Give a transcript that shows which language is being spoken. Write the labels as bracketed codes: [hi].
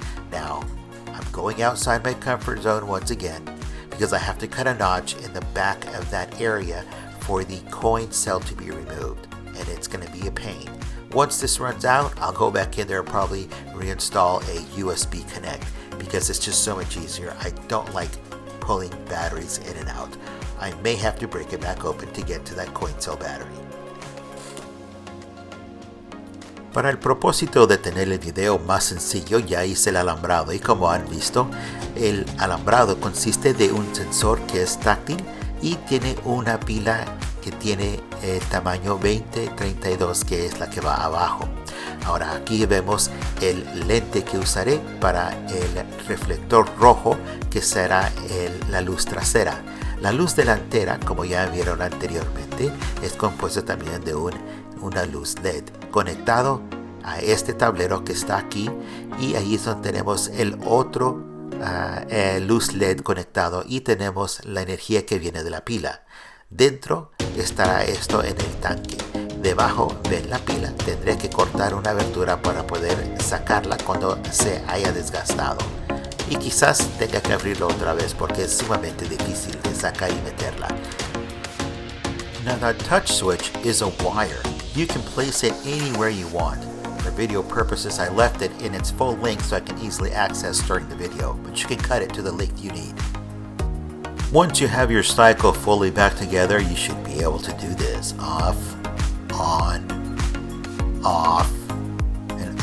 [en] Now I'm going outside my comfort zone once again because I have to cut a notch in the back of that area for the coin cell to be removed, and it's going to be a pain. Once this runs out, I'll go back in there and probably reinstall a USB connect because it's just so much easier. I don't like pulling batteries in and out. I may have to break it back open to get to that coin cell battery. [es] Para el propósito de tener el video más sencillo, ya hice el alambrado y como han visto, el alambrado consiste de un sensor que es táctil y tiene una pila que tiene tamaño 2032 que es la que va abajo. Ahora aquí vemos el lente que usaré para el reflector rojo que será la luz trasera. La luz delantera, como ya vieron anteriormente, es compuesta también de una luz LED conectado a este tablero que está aquí, y ahí es donde tenemos el otro luz LED conectado y tenemos la energía que viene de la pila. Dentro estará esto en el tanque. Debajo ven la pila. Tendré que cortar una abertura para poder sacarla cuando se haya desgastado. Y quizás tenga que abrirlo otra vez porque es sumamente difícil de sacar y meterla. [en] Now the touch switch is a wire. You can place it anywhere you want. For video purposes, I left it in its full length so I can easily access during the video, but you can cut it to the length you need. Once you have your cycle fully back together, you should be able to do this. Off, on, and